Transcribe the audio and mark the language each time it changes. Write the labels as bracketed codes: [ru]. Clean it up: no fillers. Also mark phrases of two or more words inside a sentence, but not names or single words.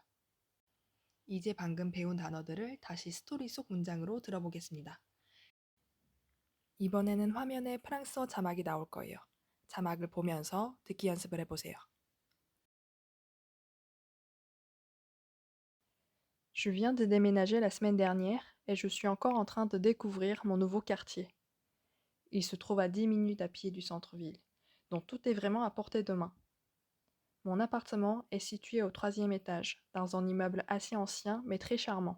[ko] 이제 방금 배운 단어들을 다시 스토리 속 문장으로 들어보겠습니다. 이번에는 화면에 프랑스어 자막이 나올 거예요. 자막을 보면서 듣기 연습을 해보세요. [fr] Je viens de déménager la semaine dernière et je suis encore en train de découvrir mon nouveau quartier. Il se trouve à 10 minutes à pied du centre-ville, donc tout est vraiment à portée de main. Mon appartement est situé au 3e étage, dans un immeuble assez ancien mais très charmant.